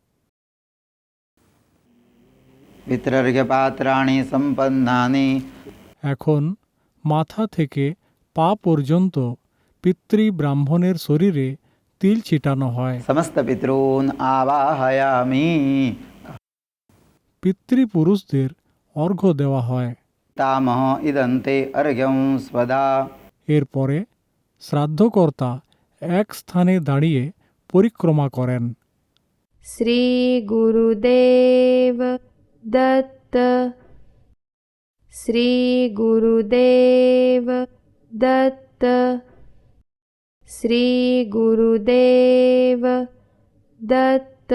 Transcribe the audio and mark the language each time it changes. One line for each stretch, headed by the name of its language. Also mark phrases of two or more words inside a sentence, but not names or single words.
Sanskrit: पितृर्घ्यपात्राणि सम्पन्नानि।
Bangla: এখন মাথা থেকে পা পর্যন্ত পিতৃব্রাহ্মণের শরীরে তিল ছিটানো হয়।
Sanskrit: समस्तपितॄन् आवाहयामि।
Bangla: পিতৃপুরুষদের অর্ঘ্য দেওয়া হয়।
Sanskrit: तामह इदन्ते अर्घ्यं स्वधा।
Bangla: এরপরে শ্রাদ্ধকর্তা এক স্থানে দাঁড়িয়ে পরিক্রমা করেন।
Marathi: श्री गुरुदेव दत्त। श्री गुरुदेव दत्त। श्री गुरुदेव दत्त।